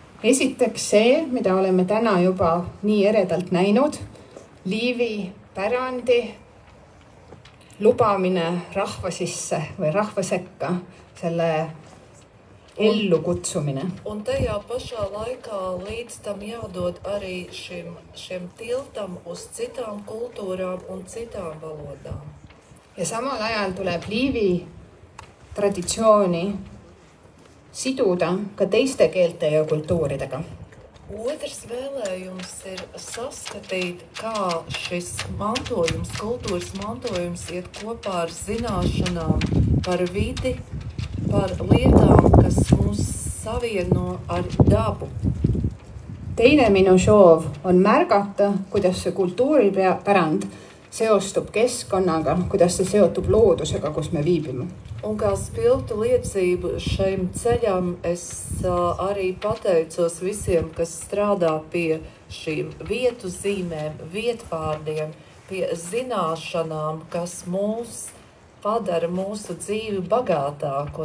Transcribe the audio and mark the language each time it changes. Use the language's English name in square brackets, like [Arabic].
[Estonian] Esiteks see, mida oleme täna juba nii eredalt näinud, Liivi pärandi lubamine rahva sisse või rahva sekka, selle ellu kutsumine. [Latvian] Un tajā pašā laikā līdz tam jādod arī šiem tiltam uz citām kultūrām un citām valodām. [Estonian] Ja samal ajal tuleb Liivi traditsiooni siduda ka teiste keelte ja kultuuridega. [Latvian] Otrs vēlējums ir saskatīt, kā šis mantojums, kultūras mantojums iet kopā ar zināšanām par vidi, par lietām, kas mūs savieno ar dabu. [Estonian] Teine minu soov on märgata, kuidas see kultuuripärand seostub keskkonnaga, kuidas see seotub loodusega, kus me viibime. [Latvian] Un kā spilgtu liecību šim ceļam, es arī pateicos visiem, kas strādā pie šīm vietu zīmēm, vietvārdiem, pie zināšanām, kas mūs padara mūsu dzīvi bagātāku.